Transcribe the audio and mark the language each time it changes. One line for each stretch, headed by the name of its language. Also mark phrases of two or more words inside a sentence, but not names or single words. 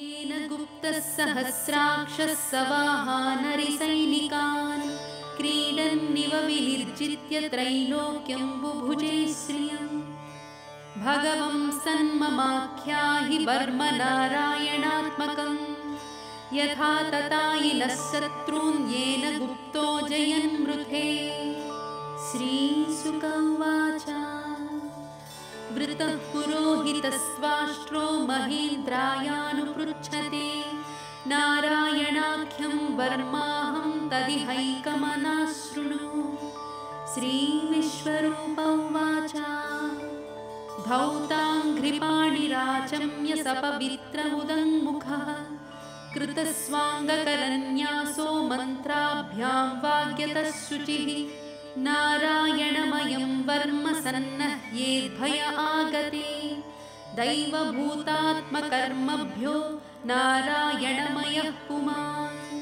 Sanskrit: క్రీడన్నివ వినిర్జిత్య త్రైలోక్యం బుభుజే శ్రియం భగవం సన్మమాఖ్యాహి వర్మ నారాయణాత్మకం యథా తతాయినః శత్రూన్ యేన గుప్తో జయన్ మృధే. శ్రీశుక ఉవాచ वृतः पुरोहितस्वाष्ट्रो महेन्द्रायानुपृच्छते नारायणाख्यं वर्माहं तदिहैकमनाशृणु। श्रीविश्वरूप उवाच धौताङ्घ्रिपाणिराचम्य सपवित्रमुदङ्मुखः कृतस्वाङ्गकरन्यासो मन्त्राभ्यां वाग्यतः शुचिः नारायणमयं वर्म सन्नह्येद्भय आगते दैवभूतात्मकर्मभ्यो नारायणमयः पुमान्